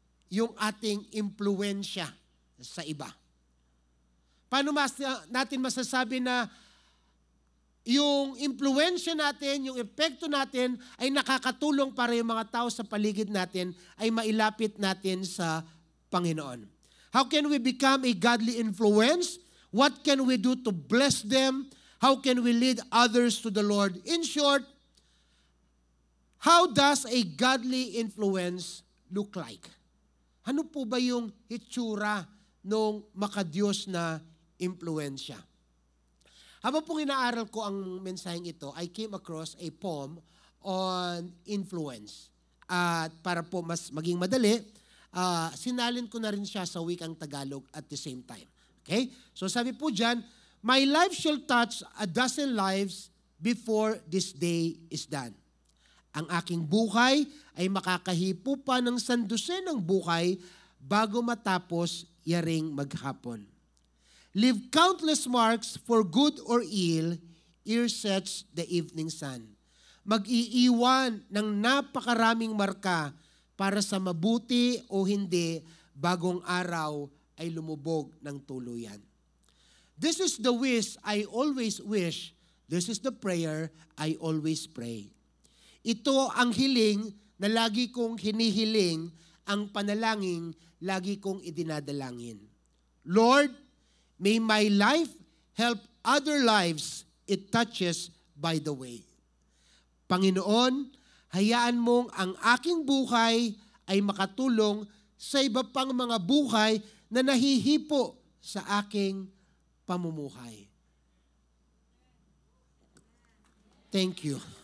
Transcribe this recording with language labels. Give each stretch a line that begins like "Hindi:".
Filipino: Yung ating impluensya sa iba. Paano natin masasabi na yung impluensya natin, yung epekto natin ay nakakatulong para yung mga tao sa paligid natin ay mailapit natin sa Panginoon?
English: How can we become a godly influence? What can we do to bless them? How can we lead others to the Lord? In short, how does a godly influence look like?
Filipino: Ano po ba yung hitsura ng makadiyos na impluensya? Habang pong inaaral ko ang mensaheng ito,
English: I came across a poem on influence.
Filipino: At para po mas maging madali, sinalin ko na rin siya sa wikang Tagalog
English: at the same time.
Filipino: Okay? So sabi po dyan,
English: my life shall touch 12 lives before this day is done.
Filipino: Ang aking buhay ay makakahipo pa ng 12 ng buhay bago matapos yaring maghapon.
English: Leave countless marks for good or ill, ere sets the evening sun.
Filipino: Mag-iiwan ng napakaraming marka para sa mabuti o hindi bagong araw ay lumubog ng tuluyan.
English: This is the wish I always wish. This is the prayer I always pray.
Filipino: Ito ang hiling na lagi kong hinihiling, ang panalangin lagi kong idinadalangin.
English: Lord, may my life help other lives it touches by the way.
Filipino: Panginoon, hayaan mong ang aking buhay ay makatulong sa iba pang mga buhay na nahihipo sa aking pamumuhay.
English: Thank you.